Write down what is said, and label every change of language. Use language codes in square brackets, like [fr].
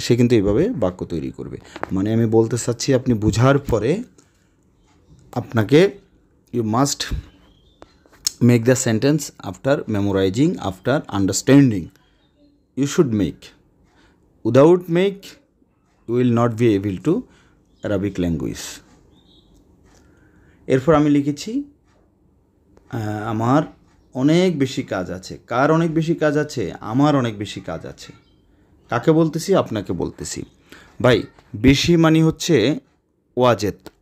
[bn] সে কিন্তু এইভাবে বাক্য তৈরি করবে। মানে আমি বলতে চাচ্ছি, আপনি বুঝার পরে আপনাকে [en] You must make the sentence after memorising, after understanding you should make. Without make, you will not be able to Arabic language. [bn] এরপর আমি লিখেছি আমার অনেক বেশি কাজ আছে। কার অনেক বেশি কাজ আছে? আমার অনেক বেশি কাজ আছে। কাকে বলতেছি? আপনাকে বলতেছি। ভাই, বেশি মানে হচ্ছে ওয়াজেদ।